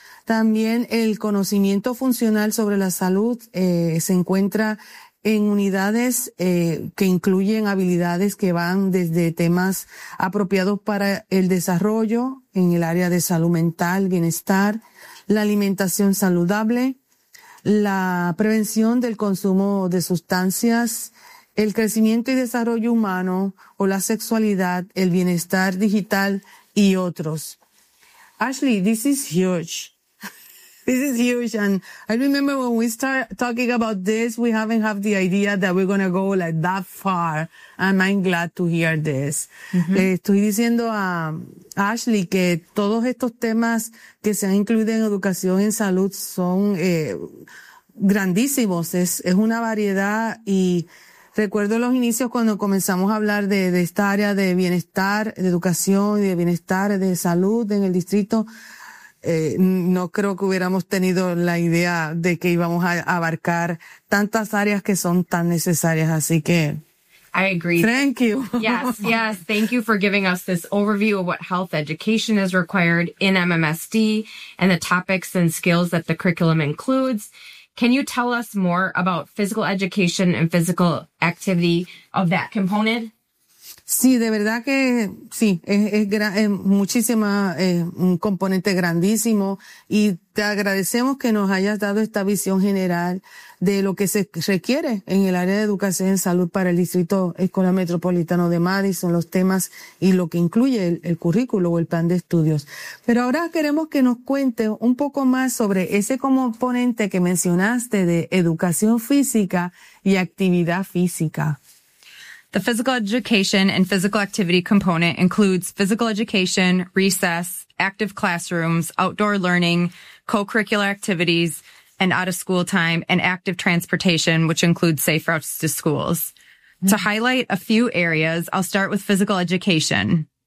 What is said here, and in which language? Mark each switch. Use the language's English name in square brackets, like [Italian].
[Spanish] También el conocimiento funcional sobre la salud se encuentra en unidades que incluyen habilidades que van desde temas apropiados para el desarrollo en el área de salud mental, bienestar, la alimentación saludable, la prevención del consumo de sustancias, el crecimiento y desarrollo humano o la sexualidad, el bienestar digital y otros. [English] Ashley, this is huge. This is huge, and I remember when we start talking about this, we haven't had the idea that we're going to go like that far, and I'm glad to hear this. Mm-hmm. [Spanish] Estoy diciendo a Ashley que todos estos temas que se han incluido en educación en salud son grandísimos. Es una variedad, y recuerdo los inicios cuando comenzamos a hablar de esta área de bienestar, de educación y de bienestar de salud en el distrito. No creo que hubiéramos tenido la idea de que íbamos a abarcar tantas áreas que son tan necesarias, así que... [English] I agree. Thank you. Yes, yes. Thank you for giving us this overview of what health education is required in MMSD and the topics and skills that the curriculum includes. Can you tell us more about physical education and physical activity of that component? [Spanish] Sí, de verdad que sí, es muchísima, un componente grandísimo, y te agradecemos que nos hayas dado esta visión general de lo que se requiere en el área de educación en salud para el Distrito Escolar Metropolitano de Madison, los temas y lo que incluye el currículo o el plan de estudios. Pero ahora queremos que nos cuentes un poco más sobre ese componente que mencionaste de educación física y actividad física. [English] The physical education and physical activity component includes physical education, recess, active classrooms, outdoor learning, co-curricular activities, and out-of-school time, and active transportation, which includes safe routes to schools. Mm-hmm. To highlight a few areas, I'll start with physical education.